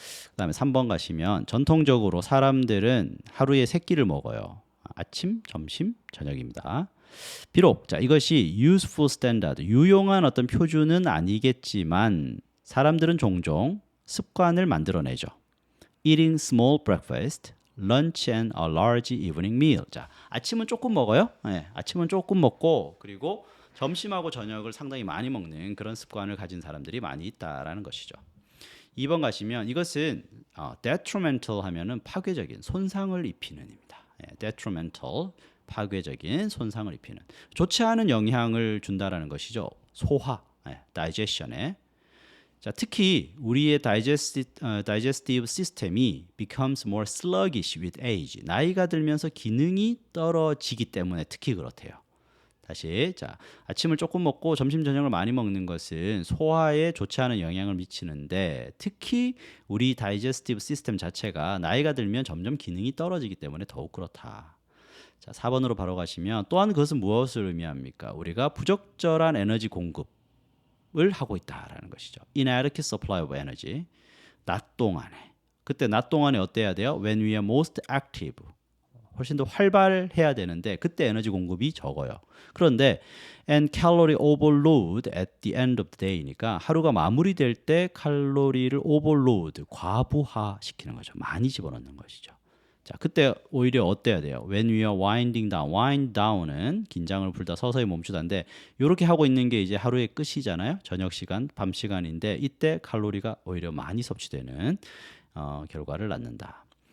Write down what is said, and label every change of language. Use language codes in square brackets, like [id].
[ko] 그다음에 3번 가시면 전통적으로 사람들은 하루에 3끼를 먹어요. 아침, 점심, 저녁입니다. 비록 자 이것이 [en] useful standard, [ko] 유용한 어떤 표준은 아니겠지만 사람들은 종종 습관을 만들어내죠. [en] Eating small breakfast, lunch and a large evening meal. [ko] 자, 아침은 조금 먹어요. 아침은 조금 먹고 그리고 점심하고 저녁을 상당히 많이 먹는 그런 습관을 가진 사람들이 많이 있다라는 것이죠. 2번 가시면 이것은 detrimental 하면은 파괴적인 손상을 입히는입니다. detrimental 파괴적인 손상을 입히는 좋지 않은 영향을 준다라는 것이죠. 소화, digestion에. 자, 특히 우리의 [en] digestive system이 becomes more sluggish with age. [ko] 나이가 들면서 기능이 떨어지기 때문에 특히 그렇대요. 다시 자 아침을 조금 먹고 점심 저녁을 많이 먹는 것은 소화에 좋지 않은 영향을 미치는데 특히 우리 다이제스티브 시스템 자체가 나이가 들면 점점 기능이 떨어지기 때문에 더욱 그렇다. 자 4번으로 바로 가시면 또한 그것은 무엇을 의미합니까? 우리가 부적절한 에너지 공급을 하고 있다라는 것이죠. [en] Inadequate supply of energy. [ko] 낮 동안에 그때 낮 동안에 어때야 돼요? [en] When we are most active. [ko] 훨씬 더 활발해야 되는데 그때 에너지 공급이 적어요. 그런데 [en] and calorie overload at the end of the day니까 [ko] 하루가 마무리될 때 칼로리를 [en] overload, [ko] 과부하 시키는 거죠. 많이 집어넣는 것이죠. 자, 그때 오히려 어때야 돼요? [en] When we are winding down, [ko] wind down은 긴장을 풀다 서서히 멈추다인데 이렇게 하고 있는 게 이제 하루의 끝이잖아요. 저녁 시간, 밤 시간인데 이때 칼로리가 오히려 많이 섭취되는 결과를 낳는다.